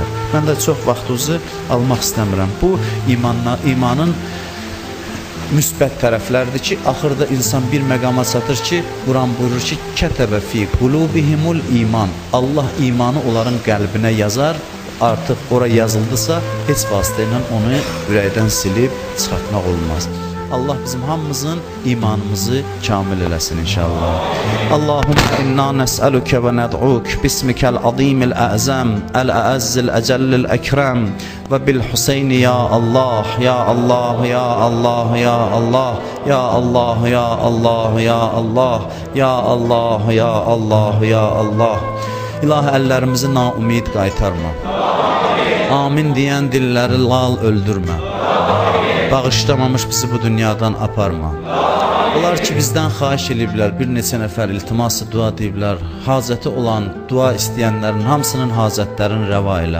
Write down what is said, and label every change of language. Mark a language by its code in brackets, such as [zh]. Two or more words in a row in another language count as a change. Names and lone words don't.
[az] Mən də çox vaxtınızı almaq istəmirəm. Bu, imanın müsbət tərəflərdir ki, axırda insan bir məqama çatır ki, Quran buyurur ki, [ar] كتب في قلوبهم الإيمان. [az] Allah imanı onların qəlbinə yazar, artıq ora yazıldısa, heç vasitə ilə onu ürəkdən silib çıxartmaq olmaz. Allah bizim hamımızın imanımızı kamil eləsin inşallah. [ar] اللهم إنا نسألك وندعوك باسمك العظيم الأعظم الأعز الأجل الأكرم وبالحسين يا الله يا الله يا الله يا الله يا الله يا الله يا الله يا الله يا الله يا الله. [az] İlahi, əllərimizi naumid qaytarma. Amin deyən dilləri lal öldürmə. Bağışlamamış bizi bu dünyadan aparma. Onlar ki, bizdən xahiş ediblər, bir neçə nəfər iltiması dua deyiblər, hacəti olan, dua istəyənlərin hamısının hacətlərini rəva elə.